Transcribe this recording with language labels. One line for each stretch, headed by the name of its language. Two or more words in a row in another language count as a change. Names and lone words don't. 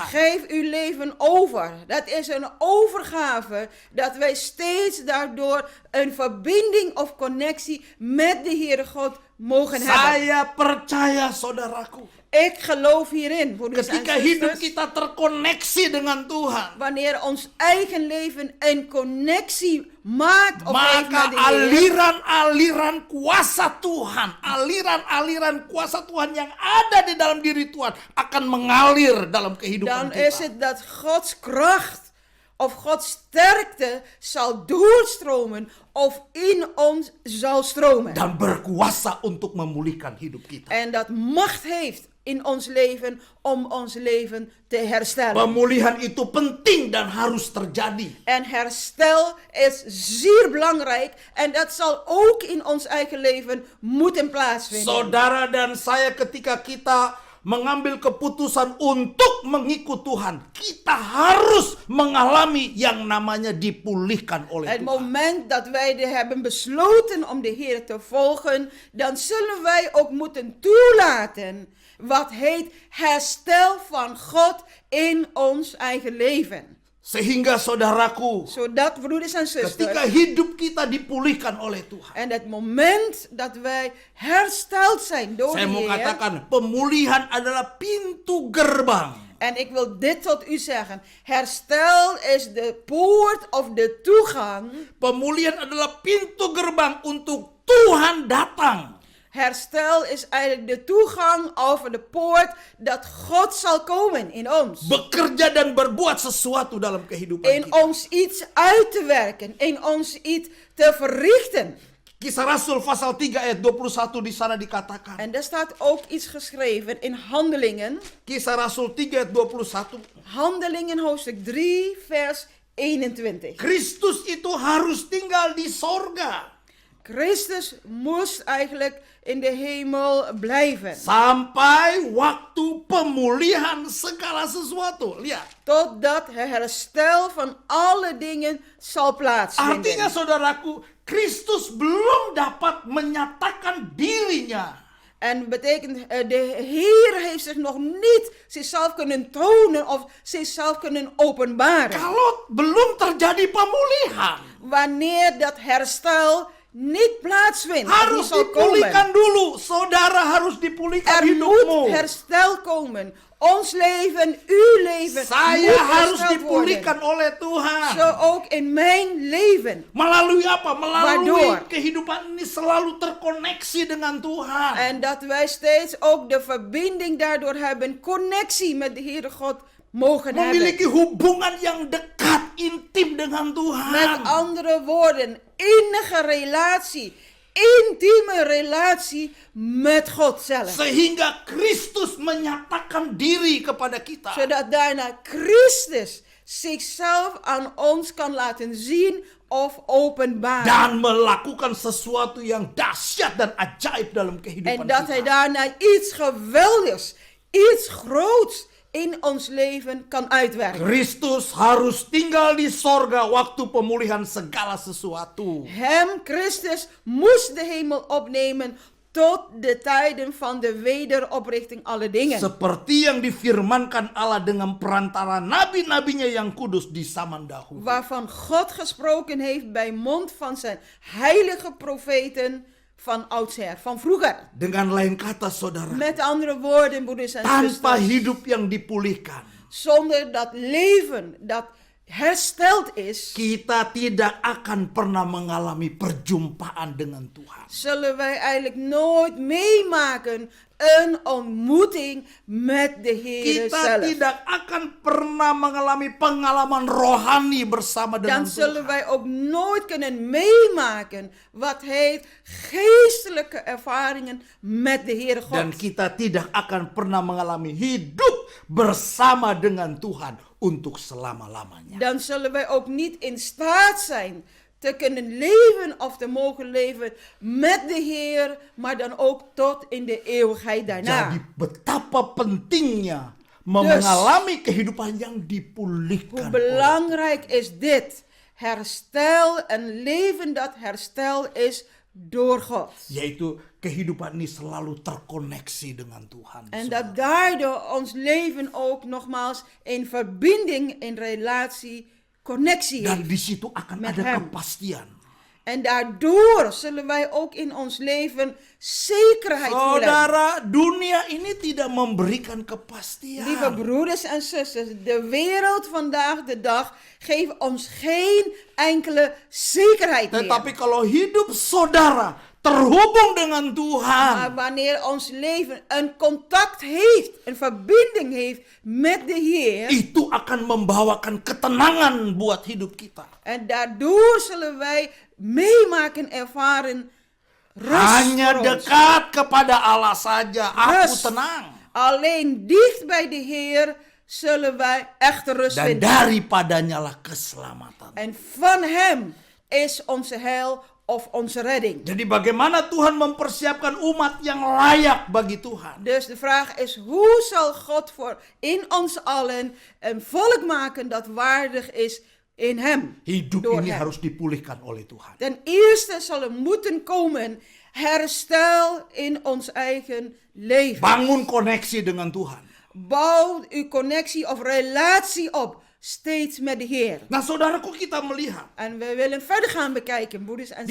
Dutch: Geef uw leven over. Dat is een overgave, dat wij steeds daardoor een verbinding of connectie met de Heere God mogen hebben.
Indonesian: Saya percaya, saudaraku,
Dutch: Ik geloof hierin, broeders en
Indonesian: ketika hidup
Dutch: zusters.
Indonesian: kita terkoneksi dengan Tuhan,
Dutch: Wanneer ons eigen leven een connectie maakt of heeft
Indonesian: maka
Dutch: met de Heer,
Indonesian: aliran-aliran kuasa Tuhan, aliran-aliran kuasa Tuhan yang ada di dalam diri Tuhan akan mengalir dalam kehidupan
Dutch: dan is
Indonesian: kita.
Dutch: het dat Gods kracht of Gods sterkte zal doorstromen of in ons zal stromen.
Indonesian: Dan berkuasa untuk memulihkan hidup kita.
Dutch: En dat macht heeft in ons leven om ons leven te herstellen.
Indonesian: Pemulihan itu penting dan harus terjadi.
Dutch: En herstel is zeer belangrijk en dat zal ook in ons eigen leven moeten plaatsvinden.
Indonesian: Saudara dan saya, ketika kita mengambil keputusan untuk mengikut Tuhan, kita harus mengalami yang namanya dipulihkan oleh
Dutch: Het
Indonesian: Tuhan.
Dutch: moment dat wij hebben besloten om de Heer te volgen, dan zullen wij ook moeten toelaten wat heet herstel van God in ons eigen leven.
Indonesian: Sehingga saudaraku,
Dutch: Zodat, broeders en
Indonesian: ketika
Dutch: zusters,
Indonesian: hidup kita dipulihkan oleh Tuhan,
Dutch: en het moment dat wij hersteld zijn door
Indonesian: saya
Dutch: de
Indonesian: mau
Dutch: Heer,
Indonesian: katakan, pemulihan adalah pintu gerbang.
Dutch: en ik wil dit tot u zeggen, herstel is de poort of de toegang.
Indonesian: Pemulihan adalah pintu gerbang untuk Tuhan datang.
Dutch: Herstel is eigenlijk de toegang over de poort dat God zal komen in ons.
Indonesian: Bekerja dan berbuat sesuatu dalam kehidupan
Dutch: In
Indonesian: kita.
Dutch: ons iets uit te werken, in ons iets te verrichten.
Indonesian: Kisah Rasul pasal 3 ayat 21 di sana dikatakan.
Dutch: En er staat ook iets geschreven in Handelingen.
Indonesian: Kisah Rasul 3 ayat 21.
Dutch: Handelingen hoofdstuk 3 vers 21.
Indonesian: Kristus itu harus tinggal di sorga
Dutch: Christus moest eigenlijk in de hemel blijven.
Indonesian: sampai waktu pemulihan segala sesuatu. Lihat.
Dutch: Totdat het herstel van alle dingen zal plaatsvinden.
Indonesian: Artinya saudaraku, Kristus belum dapat menyatakan dirinya.
Dutch: En betekent, de Heer heeft zich nog niet zichzelf kunnen tonen of zichzelf kunnen openbaren.
Indonesian: Kalau belum terjadi pemulihan,
Dutch: Wanneer dat herstel niet plaatsvindt, of niet
Indonesian: harus
Dutch: zal
Indonesian: dipulihkan
Dutch: komen.
Indonesian: dulu. Saudara harus dipulihkan
Dutch: Er
Indonesian: hidupmu.
Dutch: moet herstel komen. Ons leven, uw leven
Indonesian: Saya
Dutch: moet
Indonesian: harus
Dutch: hersteld
Indonesian: dipulihkan
Dutch: worden.
Indonesian: oleh Tuhan.
Dutch: Zo ook in mijn leven.
Indonesian: Melalui apa? Melalui
Dutch: Waardoor?
Indonesian: kehidupan ini selalu terkoneksi dengan Tuhan.
Dutch: En dat wij steeds ook de verbinding daardoor hebben, connectie met de Heere God mogen
Indonesian: Memiliki
Dutch: hebben.
Indonesian: hubungan yang dekat, intim dengan Tuhan.
Dutch: Met andere woorden, innige relatie, intieme relatie met God zelf.
Indonesian: Sehingga Kristus menyatakan diri kepada kita.
Dutch: Zodat daarna Christus zichzelf aan ons kan laten zien of openbaren.
Indonesian: Dan melakukan sesuatu yang dahsyat dan ajaib dalam kehidupan
Dutch: En dat hij
Indonesian: kita.
Dutch: daarna iets geweldigs, iets groots in ons leven kan uitwerken.
Indonesian: Kristus harus tinggal di sorga waktu pemulihan segala sesuatu.
Dutch: Hem, Christus, moest de hemel opnemen tot de tijden van de wederoprichting alle dingen.
Indonesian: Seperti yang difirmankan Allah dengan perantara nabi-nabinya yang kudus di zaman dahulu.
Dutch: Waarvan God gesproken heeft bij mond van zijn heilige profeten van oudsher, van vroeger.
Indonesian: Dengan lain kata saudara,
Dutch: Met andere woorden, broeders en
Indonesian: tanpa
Dutch: zusters,
Indonesian: hidup yang dipulihkan,
Dutch: zonder dat leven dat hersteld is,
Indonesian: kita tidak akan pernah mengalami perjumpaan dengan Tuhan.
Dutch: zullen wij eigenlijk nooit meemaken een ontmoeting met de Heer
Indonesian: Kita
Dutch: zelf.
Indonesian: tidak akan pernah mengalami pengalaman rohani bersama dengan
Dutch: Dan zullen
Indonesian: Tuhan.
Dutch: wij ook nooit kunnen meemaken wat heet geestelijke ervaringen met de Heer God.
Indonesian: Dan kita tidak akan pernah mengalami hidup bersama dengan Tuhan untuk selama-lamanya.
Dutch: Dan zullen wij ook niet in staat zijn te kunnen leven of te mogen leven met de Heer, maar dan ook tot in de eeuwigheid daarna.
Indonesian: Jadi betapa pentingnya mengalami kehidupan yang
Dutch: Hoe
Indonesian: dipulihkan.
Dutch: belangrijk is dit? Herstel, een leven dat herstel is door God.
Indonesian: Yaitu kehidupan ini selalu terkoneksi dengan Tuhan.
Dutch: En
Indonesian: saudara.
Dutch: dat daardoor ons leven ook nogmaals in verbinding, in relatie, connectie
Indonesian: Dan
Dutch: heeft.
Indonesian: di situ akan
Dutch: Met
Indonesian: ada
Dutch: hem.
Indonesian: kepastian.
Dutch: En daardoor zullen wij ook in ons leven zekerheid voelen.
Indonesian: Saudara, dunia ini tidak memberikan kepastian.
Dutch: Lieve broeders en zusters, de wereld vandaag de dag geeft ons geen enkele zekerheid meer.
Indonesian: Tetapi kalau hidup saudara terhubung dengan
Dutch: Maar
Indonesian: Tuhan,
Dutch: wanneer ons leven een contact heeft, een verbinding heeft met de Heer,
Indonesian: itu akan membawakan ketenangan buat hidup kita.
Dutch: en daardoor zullen wij meemaken, ervaren rust
Indonesian: Hanya
Dutch: voor ons.
Indonesian: dekat kepada Allah saja aku
Dutch: Rust.
Indonesian: tenang.
Dutch: Alleen dicht bij de Heer zullen wij echte rust
Indonesian: Dan
Dutch: vinden.
Indonesian: daripadanya lah keselamatan.
Dutch: En van Hem is onze heil of onze redding.
Indonesian: Jadi bagaimana Tuhan mempersiapkan umat yang layak bagi Tuhan?
Dutch: Dus de vraag is, hoe zal God voor in ons allen een volk maken dat waardig is in Hem?
Indonesian: Hidup
Dutch: Door
Indonesian: ini
Dutch: Hem.
Indonesian: harus dipulihkan oleh Tuhan.
Dutch: Ten eerste zal er moeten komen herstel in ons eigen leven.
Indonesian: Bangun koneksi dengan Tuhan.
Dutch: Bouw uw connectie of relatie op, steeds met de Heer.
Indonesian: Nah saudaraku, kita melihat
Dutch: En we willen verder gaan bekijken, broeders en